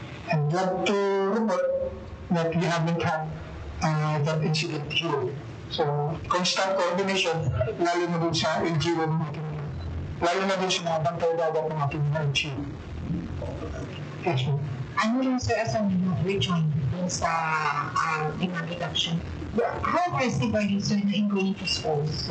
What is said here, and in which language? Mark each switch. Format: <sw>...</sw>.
<en>And glad to report that we haven't had that incident here.</en> <tl>So, constant coordination, lalo na dun sa LGU ng ating, lalo na dun sa mga bantay dagat ng ating LGU.</tl> <en>Yes, ma'am. Ano rin, sir, as a rejoin dun sa demand reduction, how aggressive are you, sir, in going to schools?</en>